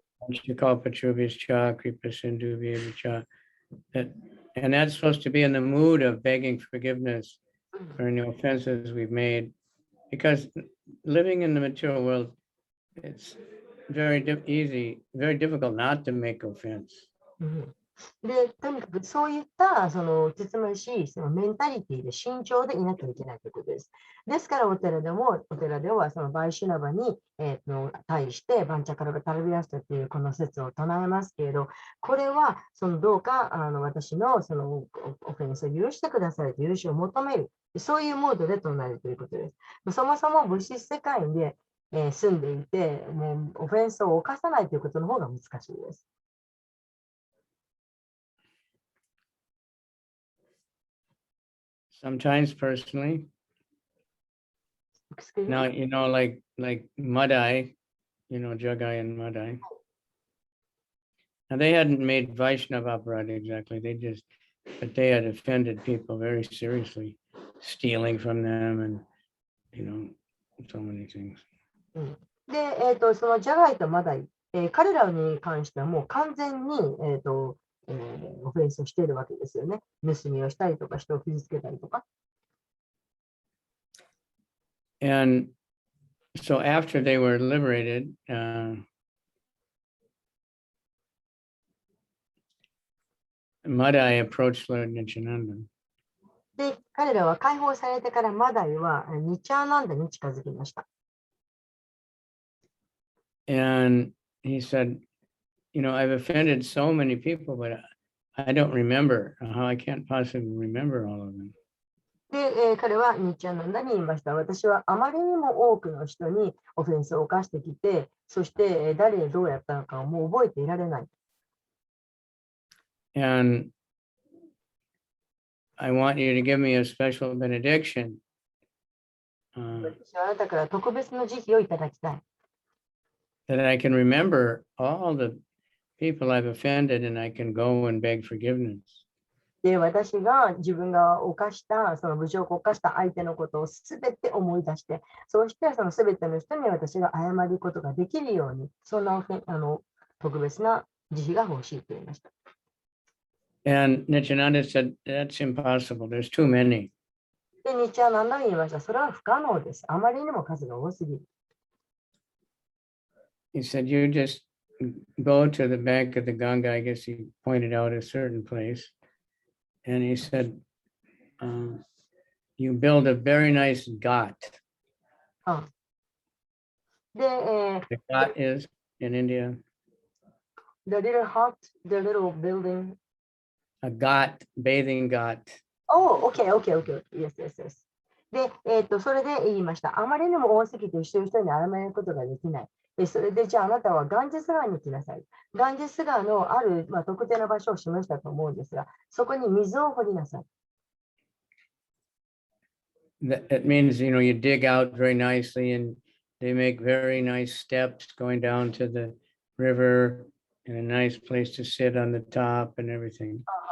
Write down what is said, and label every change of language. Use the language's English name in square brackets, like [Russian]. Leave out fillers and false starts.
[Sanskrit] Panchakalpa Chubhischa, Kripa Sindhu Vyavicha. [English] And that's supposed to be in the mood of begging forgiveness for any offenses we've made. Because living in the material world, it's very very difficult not to make offense. [Japanese] で、とにかくそういったつまりし、そのメンタリティで慎重でいなきゃいけないということです。ですから、お寺では、そのバイシュナバに、対して、バンチャカラバタルビアスタというこの説を唱えますけれど、これは、どうか私のオフェンスを許してくださいと許しを求める、そういうモードで唱えるということです。そもそも物質世界で、住んでいて、もうオフェンスを犯さないということの方が難しいです。 [English] Sometimes personally, now, like Madai, Jagai and Madai. Now they hadn't made Vaishnava aparadha exactly. But they had offended people very seriously, stealing from them and, so many things. [Japanese] で、そのジャガイとマダイ、彼らに関してはもう完全に、オフェンスをしているわけですよね。盗みをしたりとか、人を傷つけたりとか。 [English] And so after they were liberated, Madai approached Lord Nityananda. [Japanese] で、彼らは解放されてからマダイはニチャーナンダに近づきました。 [English] And he said, I've offended so many people, but I don't remember how I can't possibly remember all of them. [Japanese] で、彼はニッチャンナンダに言いました。私はあまりにも多くの人にオフェンスを犯してきて、そして誰へどうやったのかをもう覚えていられない。 [English] And I want you to give me a special benediction. [Japanese] 私はあなたから特別の慈悲をいただきたい。 [English] That I can remember all the people I've offended and I can go and beg forgiveness. [Japanese] で、私が自分が犯した、その侮辱を犯した相手のことをすべて思い出して、そうしてそのすべての人に私が謝ることができるように、そんな特別な慈悲が欲しいと言いました。 [English] And Nityananda said, that's impossible. There's too many. [Japanese] で、ニッチャーナンダが言いました。それは不可能です。あまりにも数が多すぎる。 [English] He said, you just go to the bank of the Ganga. I guess he pointed out a certain place. And he said, you build a very nice ghat. [Japanese] で、 [English] The ghat is in India. the little hut, the little building. A ghat, bathing ghat. Oh, okay. Yes. [Japanese] で、それで言いました。あまりにも多すぎて一人一人に謝ることができない。それで、じゃああなたはガンジス川に来なさい。ガンジス川のある、特定の場所を示したと思うんですが、そこに水を掘りなさい。 [English] That means, you dig out very nicely and they make very nice steps going down to the river and a nice place to sit on the top and everything.